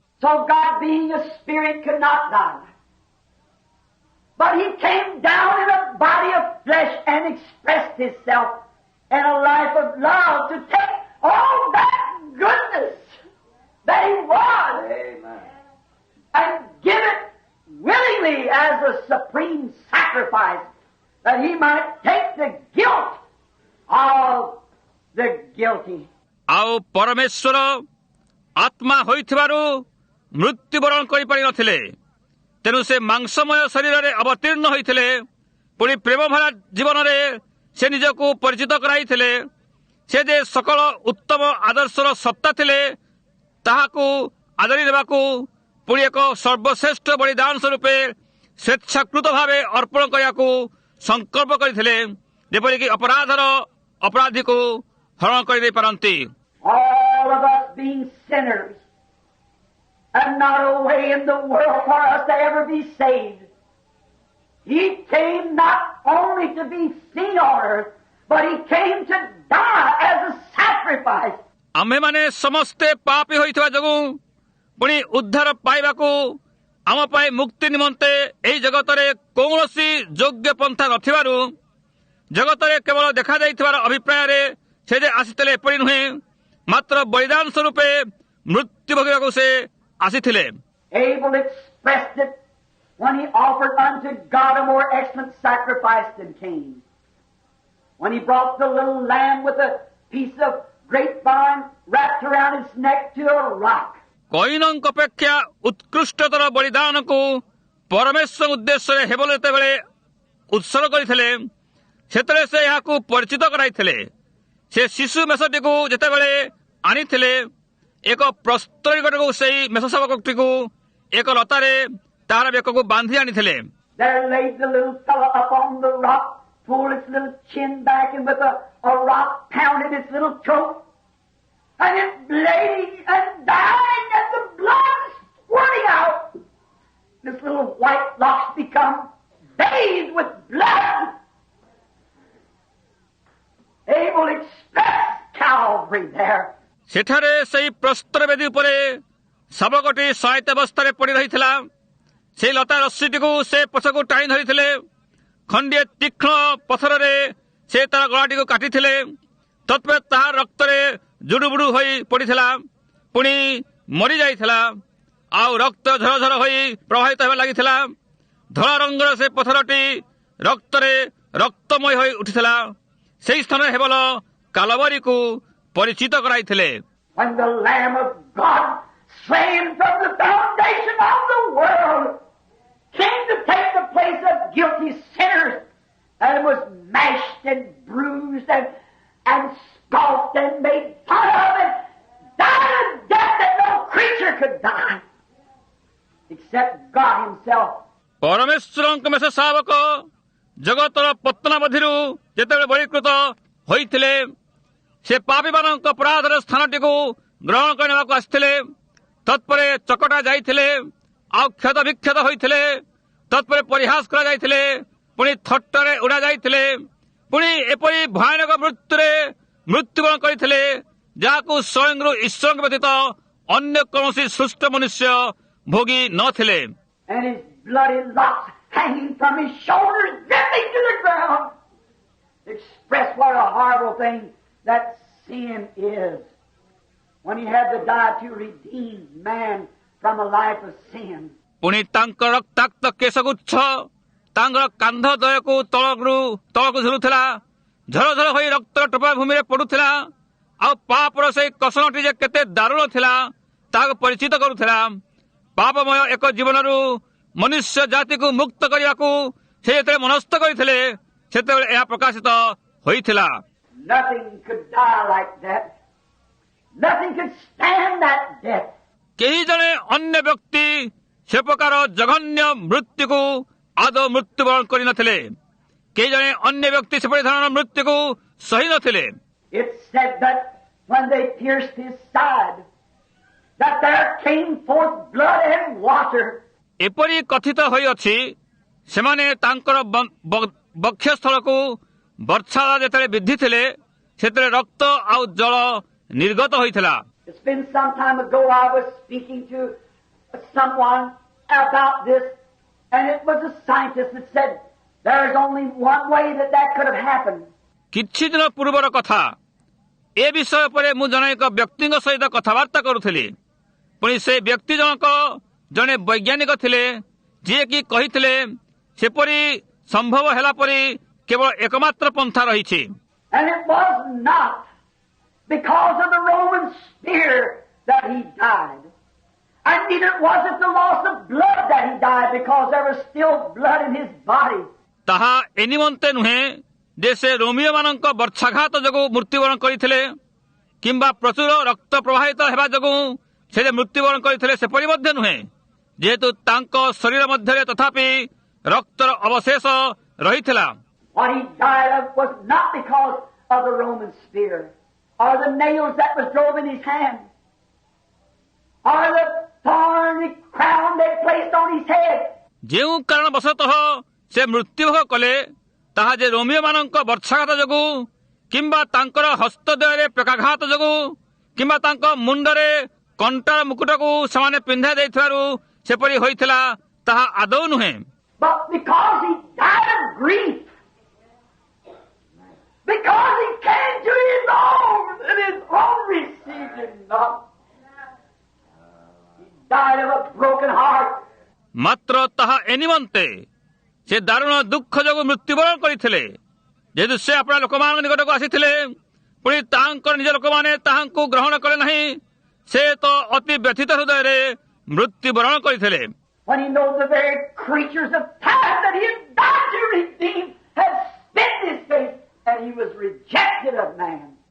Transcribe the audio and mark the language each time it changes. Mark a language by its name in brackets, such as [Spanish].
[English] So God, being a spirit, could not die. But he came down in a body of flesh and expressed himself in a life of love to take all that goodness that he was. Amen. And give it willingly as a supreme sacrifice, that he might take the guilt of the guilty. [Odia] ଆଉ ପରମେଶ୍ୱର ଆତ୍ମା ହୋଇଥିବାରୁ ମୃତ୍ୟୁବରଣ କରିପାରି ନଥିଲେ। ତେଣୁ ସେ ମାଂସମୟ ଶରୀରରେ ଅବତୀର୍ଣ୍ଣ ହୋଇଥିଲେ। ପୁଣି ପ୍ରେମଭରା ଜୀବନରେ ସେ ନିଜକୁ ପରିଚିତ କରାଇଥିଲେ। ସେ ଯେ ସକଳ ଉତ୍ତମ ଆଦର୍ଶର ସତ୍ତା ଥିଲେ, ତାହାକୁ ଆଦରି ନେବାକୁ ପୁଣି ଏକ ସର୍ବଶ୍ରେଷ୍ଠ ବଳିଦାନ ସ୍ୱରୂପେ ସ୍ୱେଚ୍ଛାକୃତ ଭାବେ ଅର୍ପଣ କରିବାକୁ ସଂକଳ୍ପ କରିଥିଲେ, ଯେପରିକି ଅପରାଧୀକୁ ହରଣ କରିଦେଇ ପାରନ୍ତି। [English] All of us being sinners, and not a way in the world for us to ever be saved. He came not only to be seen on earth, but he came to die as a sacrifice. [Odia] ଆମ୍ଭେମାନେ ସମସ୍ତେ ପାପୀ ହୋଇଥିବା ଯୋଗୁଁ ପୁଣି ଉଦ୍ଧାର ପାଇବାକୁ ଆମ ପାଇଁ ମୁକ୍ତି ନିମନ୍ତେ ଏହି ଜଗତରେ କୌଣସି ଯୋଗ୍ୟ ପନ୍ଥା ନଥିବାରୁ ଜଗତରେ କେବଳ ଦେଖାଯାଇଥିବାର ଅଭିପ୍ରାୟରେ ସେ ଯେ ଆସିଥିଲେ ଏପରି ନୁହେଁ, ମାତ୍ର ବଳିଦାନ ସ୍ୱରୂପେ ମୃତ୍ୟୁ ଭୋଗିବାକୁ ସେ ଆସିଥିଲେ। [English] Abel expressed it when he offered unto God a more excellent sacrifice than Cain. When he brought the little lamb with a piece of grapevine wrapped around its neck to a rock. [Odia] କଇନଙ୍କ ଅପେକ୍ଷା ଉତ୍କୃଷ୍ଟତର ବଳିଦାନକୁ ପରମେଶ୍ୱର ଉଦ୍ଦେଶ୍ୟରେ ହେବଲ ଯେତେବେଳେ ଉତ୍ସର୍ଗ କରିଥିଲେ, ସେତେବେଳେ ସେ ଏହାକୁ ପରିଚିତ କରାଇଥିଲେ। ସେ ଶିଶୁ ମେଷଟିକୁ ଯେତେବେଳେ ଆଣିଥିଲେ, ଏକ ପ୍ରସ୍ତର ନିକଟକୁ ସେହି ମେଷ ଶାବକଟିକୁ ଏକ ଲତାରେ ତାହାର ବେକକୁ ବାନ୍ଧି ଆଣିଥିଲେ। [English] There laid the little fellow up on the rock, pulled its little chin back, and with a rock pounded its little throat, and it bleeding and dying, and the blood squirting out. This little white locks become bathed with blood. Abel expressed Calvary there. [Odia] ସେଠାରେ ସେହି ପ୍ରସ୍ତର ବେଦୀ ଉପରେ ଶାବକଟି ସହାୟତା ଅବସ୍ଥାରେ ପଡ଼ି ରହିଥିଲା। ସେହି ଲତା ରଶ୍ମିଟିକୁ ସେ ପଛକୁ ଟାଣି ଧରିଥିଲେ। ଖଣ୍ଡିଏ ତୀକ୍ଷ୍ଣ ପଥରରେ ସେ ତାର ଗଳାଟିକୁ କାଟିଥିଲେ। ତତ୍ପରେ ତାହା ରକ୍ତରେ ଜୁଡୁବୁଡୁ ହୋଇ ପଡ଼ିଥିଲା, ପୁଣି ମରିଯାଇଥିଲା, ଆଉ ରକ୍ତ ଝରଝର ହୋଇ ପ୍ରବାହିତ ହେବା ଲାଗିଥିଲା। ଧଳା ରଙ୍ଗର ସେ ପଥରଟି ରକ୍ତରେ ରକ୍ତମୟ ହୋଇ ଉଠିଥିଲା। ସେହି ସ୍ଥାନରେ ହେବଲ କାଲବରୀକୁ ପରିଚିତ କରାଇଥିଲେ। [English] When the Lamb of God, slain from the foundation of the world, came to take the place of guilty sinners and was mashed and bruised and scoffed and made fun of and died a death that no creature could die except God Himself. [Odia] ପରମେଶ୍ୱରଙ୍କ ମେଷ ଶାବକ ଜଗତର ପତନାବଧିରୁ ଯେତେବେଳେ ବଳୀକୃତ ହୋଇଥିଲେ ସେ ପାପୀମାନଙ୍କ ଅପରାଧର ସ୍ଥାନଟିକୁ ଗ୍ରହଣ କରି ନେବାକୁ ଆସିଥିଲେ। ତତ୍ପରେ ଚକଟା ଯାଇଥିଲେ, ଆଉ କ୍ଷତ ବିକ୍ଷତ ହୋଇଥିଲେ, ତତ୍ପରେ ପରିହାସ କରାଯାଇଥିଲେ, ପୁଣି ଥଟ୍ଟରେ ଉଡ଼ା ଯାଇଥିଲେ, ପୁଣି ଏପରି ଭୟାନକ ମୃତ୍ୟୁରେ ମୃତ୍ୟୁବରଣ କରିଥିଲେ ଯାହାକୁ ସ୍ୱୟଂରୁ ଈଶ୍ୱରଙ୍କ ବ୍ୟତୀତ ଅନ୍ୟ କୌଣସି ସୃଷ୍ଟ ମନୁଷ୍ୟ ଭୋଗି ନଥିଲେ। [English] And His bloody locks hanging from His shoulders, dripping to the ground, express what a horrible thing that sin is. When He had to die to redeem man from a life of sin. [Odia] ପୁଣି ତାଙ୍କ ରକ୍ତାକ୍ତ କେଶଗୁଚ୍ଛ ତାଙ୍କର କାନ୍ଧ ଦୟକୁ ତଳକୁ ଝୁଲୁଥିଲା, ଝରଝର ହୋଇ ରକ୍ତର ଟୋପା ଭୂମିରେ ପଡୁଥିଲା, ଆଉ ପାପର ସେଇ କଷଣଟି ଯେ କେତେ ଦାରୁଣ ଥିଲା ତାହାକୁ ପରିଚିତ କରୁଥିଲା। ପାପମୟ ଏକ ଜୀବନରୁ ମନୁଷ୍ୟ ଜାତିକୁ ମୁକ୍ତ କରିବାକୁ ସେ ଯେତେବେଳେ ମନସ୍ଥ କରିଥିଲେ ସେତେବେଳେ ଏହା ପ୍ରକାଶିତ ହୋଇଥିଲା। [English] Nothing could die like that. Nothing could stand that death. [Odia] କେହି ଜଣେ ଅନ୍ୟ ବ୍ୟକ୍ତି ସେ ପ୍ରକାର ଜଘନ୍ୟ ମୃତ୍ୟୁକୁ ଆଦୌ ମୃତ୍ୟୁବରଣ କରିନଥିଲେ। କେହି ଜଣେ ଅନ୍ୟ ବ୍ୟକ୍ତି ସେପରି ଧରଣର ମୃତ୍ୟୁକୁ ସହି ନଥିଲେ। [English] It said that when they pierced His side, that there came forth blood and water. [Odia] ଏପରି କଥିତ ହୋଇଅଛି ସେମାନେ ତାଙ୍କର ବକ୍ଷସ୍ଥଳକୁ ବର୍ଷା ଯେତେବେଳେ ବିଧିଥିଲେ ସେଥିରେ ରକ୍ତ ଆଉ ଜଳ ନିର୍ଗତ ହୋଇଥିଲା। [English] It's been some time ago I was speaking to someone about this, and it was a scientist that said there is only one way that could have happened. [Odia] କିଛି ଦିନ ପୂର୍ବର କଥା, ଏ ବିଷୟ ଉପରେ ମୁଁ ଜଣେ ଏକ ବ୍ୟକ୍ତିଙ୍କ ସହିତ କଥାବାର୍ତ୍ତା କରୁଥିଲି। ପୁଣି ସେ ବ୍ୟକ୍ତି ଜଣକ ଜଣେ ବୈଜ୍ଞାନିକ ଥିଲେ ଯିଏକି କହିଥିଲେ ସେପରି ସମ୍ଭବ ହେଲା ପରି କେବଳ ଏକମାତ୍ର ପନ୍ଥା ରହିଛି। [English] And it was not because of the Roman spear that He died. And neither was it the loss of blood that He died, because there was still blood in His body. [Odia] ତାହା ଏ ନିମନ୍ତେ ନୁହେଁ ଯେ ସେ ରୋମିଓମାନଙ୍କ ବର୍ଚ୍ଛାଘାତ ଯୋଗୁଁ ମୃତ୍ୟୁବରଣ କରିଥିଲେ କିମ୍ବା ପ୍ରଚୁର ରକ୍ତ ପ୍ରବାହିତ ହେବା ଯୋଗୁଁ ସେ ଯେ ମୃତ୍ୟୁବରଣ କରିଥିଲେ ସେପରି ମଧ୍ୟ ନୁହେଁ, ଯେହେତୁ ତାଙ୍କ ଶରୀର ମଧ୍ୟରେ ତଥାପି ରକ୍ତର ଅବଶେଷ ରହିଥିଲା। [English] What He died of was not because of the Roman spear, or the nails that was drove in His hand, or the thorny crown they placed on His head. [Odia] ଯେଉଁ କାରଣବଶତଃ ସେ ମୃତ୍ୟୁଭୋଗ କଲେ ତାହା ଯେ ରୋମିଓମାନଙ୍କ ବର୍ଚ୍ଛାଘାତ ଯୋଗୁଁ କିମ୍ବା ତାଙ୍କର ହସ୍ତଦ୍ୱୟରେ ପ୍ରକାଘାତ ଯୋଗୁଁ କିମ୍ବା ତାଙ୍କ ମୁଣ୍ଡରେ କଣ୍ଟାର ମୁକୁଟକୁ ସେମାନେ ପିନ୍ଧାଇ ଦେଇଥିବାରୁ ସେପରି ହୋଇଥିଲା ତାହା ଆଦୌ ନୁହେଁ। [English] But because He died of grief, because He came to His own, and His own received Him not. He died of a broken heart. [Odia] ମାତ୍ର ତାହା ଏ ନିମନ୍ତେ ସେ ଦାରୁଣ ଦୁଃଖ ଯୋଗୁଁ ମୃତ୍ୟୁବରଣ କରିଥିଲେ, ଯେହେତୁ ସେ ଆପଣା ଲୋକମାନଙ୍କ ନିକଟକୁ ଆସିଥିଲେ, ପୁଣି ତାଙ୍କର ନିଜ ଲୋକମାନେ ତାହାଙ୍କୁ ଗ୍ରହଣ କଲେ ନାହିଁ, ସେ ତ ଅତି ବ୍ୟଥିତ ହୃଦୟରେ ମୃତ୍ୟୁବରଣ କରିଥିଲେ। [English] When He knows the very creatures of time that He had died to redeem had spit in His face, and He was rejected of man.